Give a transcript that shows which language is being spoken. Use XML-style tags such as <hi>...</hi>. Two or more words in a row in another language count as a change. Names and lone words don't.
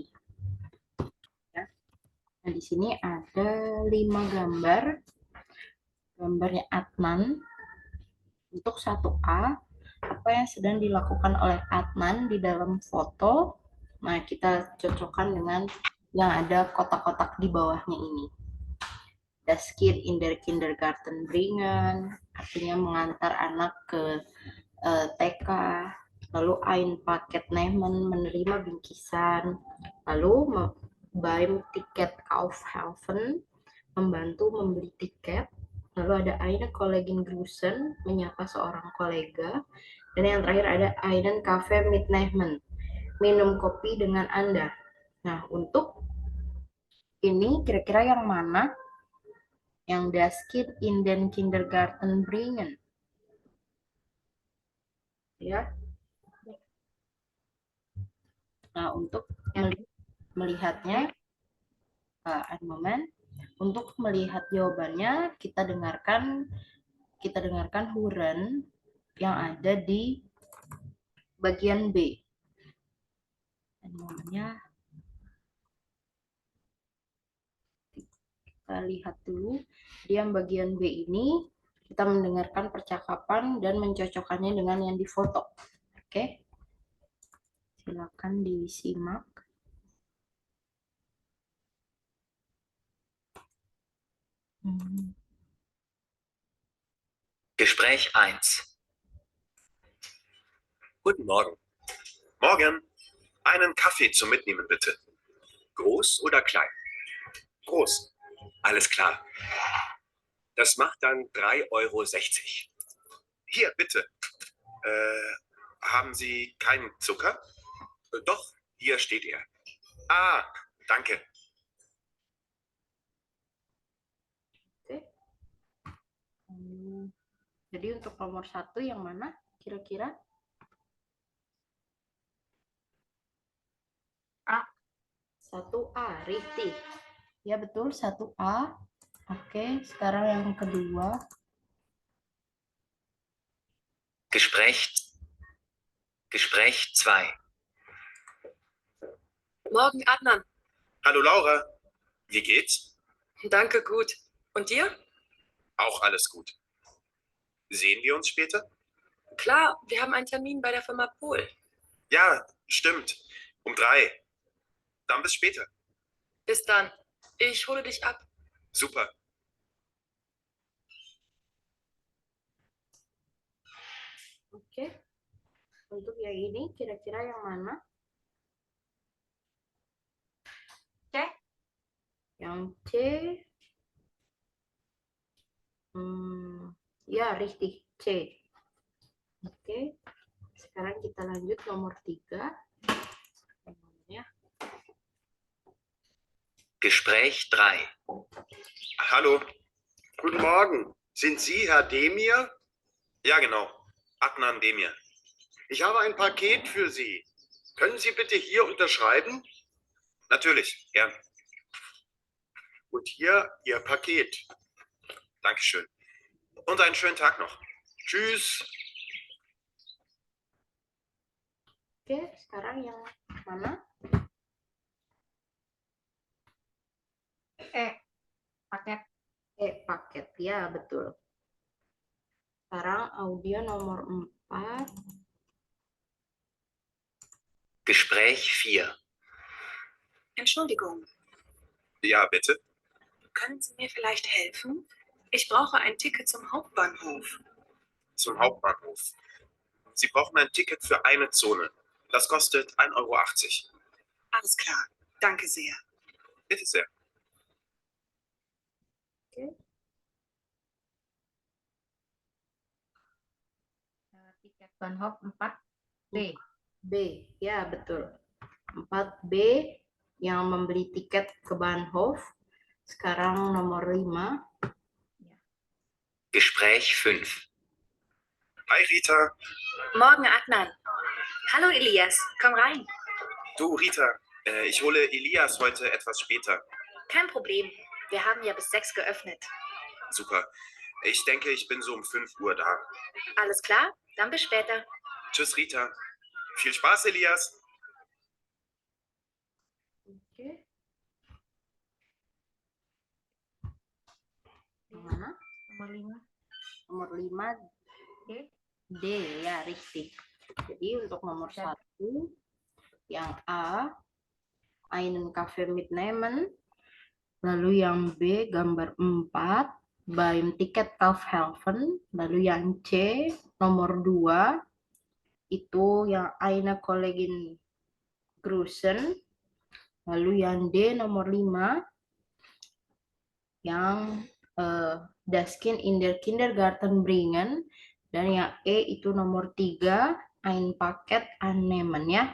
<id>Ya. Nah, di sini ada 5 gambar. Gambarnya Adnan. Untuk 1A, apa yang sedang dilakukan oleh Adnan di dalam foto. Nah, kita cocokkan dengan yang ada kotak-kotak di bawahnya ini.</id> <de>Das Kind in der Kindergarten bringen,</de> <id>artinya mengantar anak ke TK.</id> <de>Lalu ein Paket nehmen,</de> <id>menerima bingkisan. Lalu</id> <de>beim Tiket Kaufhelfen,</de> <id>membantu membeli tiket. Lalu ada</id> <de>eine Kollegin grüßen,</de> <id>menyapa seorang kolega. Dan yang terakhir ada</id> <de>einen Kaffee mitnehmen,</de> <id>minum kopi dengan Anda. Nah, untuk ini kira-kira yang mana yang</id> <de>das Kind in den Kindergarten bringen?</de> <id>Ya. Nah, untuk melihatnya, moment. Untuk melihat jawabannya, kita dengarkan huren yang ada di bagian B. Momennya kita lihat dulu. Di yang bagian B ini kita mendengarkan percakapan dan mencocokkannya dengan yang difoto. Oke. Silakan disimak.</id> <de>Gespräch 1. Guten Morgen. Morgen. Einen Kaffee zum Mitnehmen, bitte. Groß oder klein? Groß. Alles klar. Das macht dann 3,60 €. Hier, bitte. Haben Sie keinen Zucker? Doch, hier steht er. Ah, danke.</de> <id>Jadi untuk nomor 1 yang mana kira-kira? A. 1A, richtig. Ya betul, 1A. Oke, sekarang yang kedua.</id> <de>Gespräch 2. Morgen, Adnan. Hallo Laura. Wie geht's? Danke, gut. Und dir? Auch alles gut. Sehen wir uns später? Klar, wir haben einen Termin bei der Firma Pohl. Ja, stimmt. Um 3. Dann bis später. Bis dann. Ich hole dich ab. Super.</de> <id>Oke. Untuk yang ini kira-kira yang mana? C. Yang C. Ya, richtig. C. Oke. Sekarang kita lanjut nomor 3.</id> <de>Gespräch 3. Hallo. Guten Morgen. Sind Sie Herr Demir? Ja, genau. Adnan Demir. Ich habe ein Paket für Sie. Können Sie bitte hier unterschreiben? Natürlich, gern. Und hier Ihr Paket. Dankeschön. Und einen schönen Tag noch. Tschüss.</de> <id>Oke, sekarang yang mana? Paket. Paket. Ya, betul. Sekarang audio nomor 4.</id> <de>Gespräch 4. Entschuldigung, Ja, bitte. können Sie mir vielleicht helfen? Ich brauche ein Ticket zum Hauptbahnhof. Zum Hauptbahnhof. Sie brauchen ein Ticket für eine Zone. Das kostet 1,80 Euro. Alles klar, danke sehr. Bitte sehr.</de> <id>Tiket Bahnhof 4B. B, ya betul. 4B yang membeli tiket ke Bahnhof. Sekarang nomor 5.</id> <de>Gespräch 5. Hi Rita. Morgen, Adnan. Hallo, Elias. Komm rein. Du Rita, ich hole Elias heute etwas später. Kein Problem. Wir haben ja bis 6 geöffnet. Super. Ich denke, ich bin so um 5 Uhr da. Alles klar? Dann bis später. Tschüss Rita. Viel Spaß, Elias.</de> <id>Oke. Yang mana? Nomor 5. Nomor 5 D. D ya, richtig. Jadi untuk nomor 1 yang A</id> <de>einen Kaffee mitnehmen.</de> <id>Lalu yang B gambar 4</id> <de>beim Ticketkauf helfen.</de> <id>Lalu yang C nomor 2 itu yang</id> <de>eine Kollegin grüßen.</de> <id>Lalu yang D nomor 5 yang</id> <de>das Kind in der Kindergarten bringen.</de> <id>Dan yang E itu nomor 3</id> <de>ein Paket annehmen</de> <id>ya.</id>